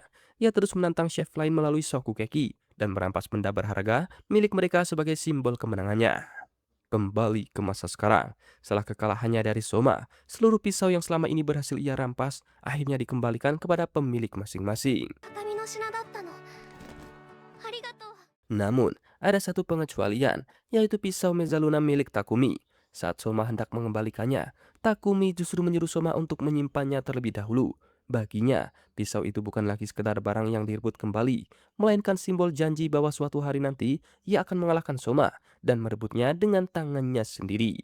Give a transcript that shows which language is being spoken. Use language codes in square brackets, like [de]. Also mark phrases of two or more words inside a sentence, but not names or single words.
[id] Ia terus menantang chef lain melalui Shokugeki dan merampas benda berharga milik mereka sebagai simbol kemenangannya. Kembali ke masa sekarang, setelah kekalahannya dari Soma, seluruh pisau yang selama ini berhasil ia rampas akhirnya dikembalikan kepada pemilik masing-masing. [ja] 畳の品だったの。ありがとう。 [id] Namun, ada satu pengecualian, yaitu pisau Mezzaluna milik Takumi. Saat Soma hendak mengembalikannya, Takumi justru menyuruh Soma untuk menyimpannya terlebih dahulu. Baginya, pisau itu bukan lagi sekedar barang yang direbut kembali, melainkan simbol janji bahwa suatu hari nanti ia akan mengalahkan Soma dan merebutnya dengan tangannya sendiri.